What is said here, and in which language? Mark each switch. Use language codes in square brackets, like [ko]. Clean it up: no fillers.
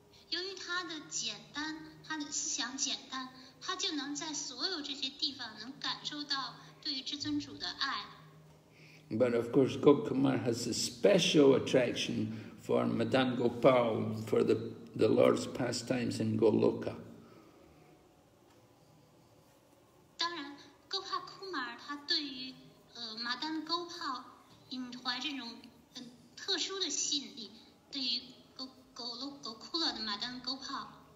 [zh] 由于他的简单，他的思想简单，他就能在所有这些地方能感受到对于至尊主的爱。 [en] But of course, Gopakumar has a special attraction for Madan Gopal, for the Lord's pastimes in Goloka. [zh] 当然，戈帕库马尔他对于马丹沟炮隐怀这种特殊的吸引力，对于狗库勒的马丹沟炮。